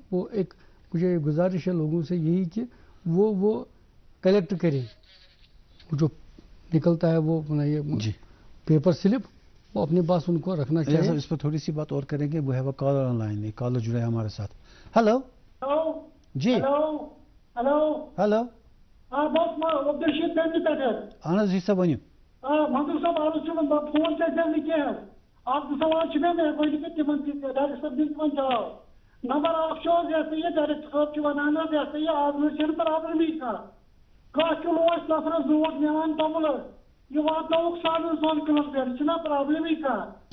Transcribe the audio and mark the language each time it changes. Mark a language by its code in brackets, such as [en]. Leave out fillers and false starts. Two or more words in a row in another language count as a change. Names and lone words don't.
[ur] وہ ایک مجھے گزارش ہے لوگوں سے یہی کہ وہ کلیکٹ کریں، جو نکلتا ہے وہ [en] paper slip, [ur] وہ اپنے پاس ان کو رکھنا چاہیے۔ اس پر تھوڑی سی بات اور کریں گے، وہ ہے وہ [en] caller online, [ur] ایک کالر جڑے ہمارے ساتھ۔ ہلو جی، ہلو، بس عبدالرشید بینی پہ [ks] اہن حظ، جی صاحب ؤنِو۔ منظور صاحب آز فون چلے نا کھین، اکھ سوال مے گۄڈنیٚتھ تمن ڈاکٹر صٲب دِن تمن جواب۔ نمبر اکھ حظ یہ ڈاکٹر صٲب ونان حظ یہ آز چھنہٕ پرابلمٕے کانٛہہ کلو نفرس زوٗٹھ نِوان توٚمُل یہ واتنوُکھ 1.5 کلو پٮ۪ٹھ، چھنہ پرابلمٕے کانٛہہ۔